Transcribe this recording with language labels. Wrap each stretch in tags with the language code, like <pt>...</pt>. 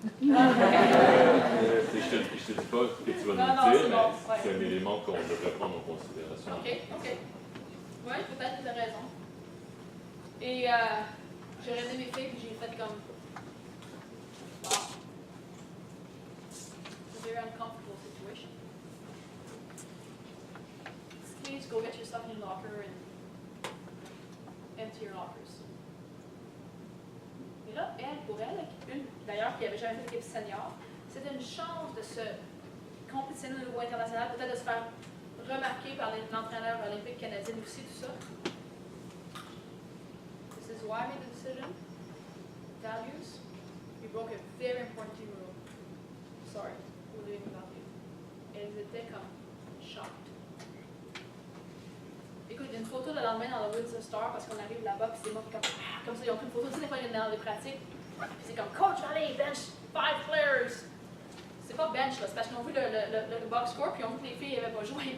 <fr>Je te dis pas ce que tu vas nous dire, mais c'est un élément qu'on devrait prendre en considération. OK. Oui, peut-être tu as raison. Et j'ai regardé mes filles et j'ai fait comme, wow.</fr> <en>It's a very uncomfortable situation. Please go get your stuff in your locker and empty your lockers.</en> <fr>Et là, pour elle, d'ailleurs, qui n'avait jamais fait d'équipe senior, c'était une chance de se compétitionner au niveau international, peut-être de se faire remarquer par l'entraîneur olympique canadien aussi, tout ça.</fr> <en>This is why I made the decision. Values. We broke a very important team rule. Sorry, we're leaving without you.</en> <fr>Elles étaient comme shocked. Écoute, il y a une photo le lendemain dans le Windsor Star parce qu'on arrive là-bas, puis c'est moi qui comme ça, ils ont pris une photo, tu sais, des fois, ils viennent dans les pratiques, puis c'est comme, coach, allez,</fr> <en>bench 5 players.</en> <fr>C'est pas bench, là, c'est parce qu'ils ont vu le box score, puis ils ont vu que les filles n'avaient pas joué.</fr>